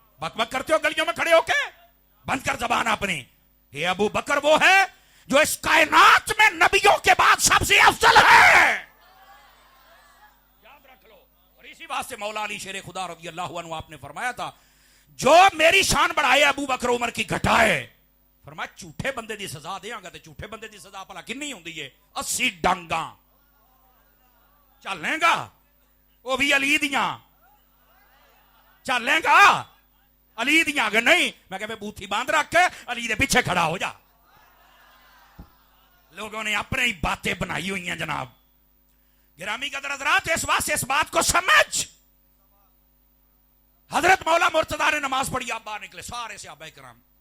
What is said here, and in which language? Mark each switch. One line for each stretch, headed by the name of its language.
Urdu: بک بک کرتے ہو گلیوں میں کھڑے ہو کے, بند کر زبان اپنی. یہ ابو بکر وہ ہے جو اس کائنات میں نبیوں کے بعد سب سے افضل ہے, یاد رکھ لو. اور اسی واسطے مولا علی شیر خدا رضی اللہ عنہ آپ نے فرمایا تھا, جو میری شان بڑھائے ابو بکر عمر کی گھٹائے.
Punjabi: فرمایا جھوٹے بندے دی سزا دیاں گا, تے جھوٹے بندے دی سزا بھلا کنی ہوندی ہے؟ 80 ڈانگاں چلیں گا, وہ بھی علی دیاں چلیں گا, علی دیاں. اگر نہیں میں کہ بوتھی باندھ رکھ کے علی دے پیچھے کھڑا ہو جا.
Urdu: لوگوں نے اپنے ہی باتیں بنائی ہوئی ہیں جناب. گرامی قدر حضرات, اس واسطے اس بات کو سمجھ. حضرت مولا مرتضیٰ نے نماز پڑھی, آپ باہر نکلے, سارے صحابہ کرام.